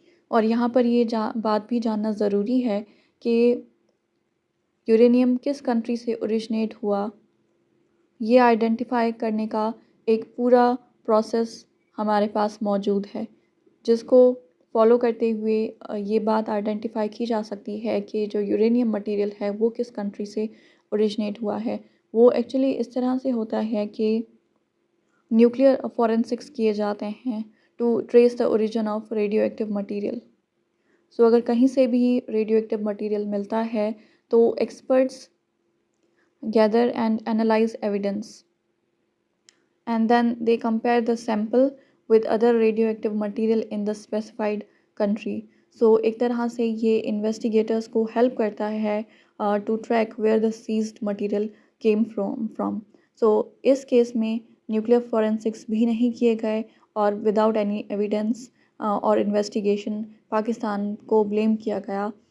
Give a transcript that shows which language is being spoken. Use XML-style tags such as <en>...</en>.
<ur>اور یہاں پر یہ بات بھی جاننا ضروری ہے کہ یورینیم کس کنٹری سے اوریجنیٹ ہوا، یہ آئیڈینٹیفائی کرنے کا ایک پورا پروسیس ہمارے پاس موجود ہے، جس کو فالو کرتے ہوئے یہ بات آئیڈینٹیفائی کی جا سکتی ہے کہ جو یورینیم مٹیریل ہے وہ کس کنٹری سے اوریجنیٹ ہوا ہے. وہ ایکچولی اس طرح سے ہوتا ہے کہ نیوکلیئر فورینسکس کیے جاتے ہیں</ur> <en>To trace the origin of radioactive material.</en> <ur>سو اگر کہیں سے بھی ریڈیو ایکٹیو مٹیریل ملتا ہے تو</ur> <en>Experts gather and analyze evidence, and then they compare the sample with other radioactive material in the specified country.</en> <ur>So ایک طرح سے یہ انویسٹیگیٹرس کو ہیلپ کرتا ہے</ur> <en>to track where the seized material came from.</en> <ur>So اس case میں nuclear فورینسکس بھی نہیں کیے گئے، اور</ur> <en>without any evidence</en> <ur>اور انویسٹیگیشن پاکستان کو بلیم کیا گیا.</ur>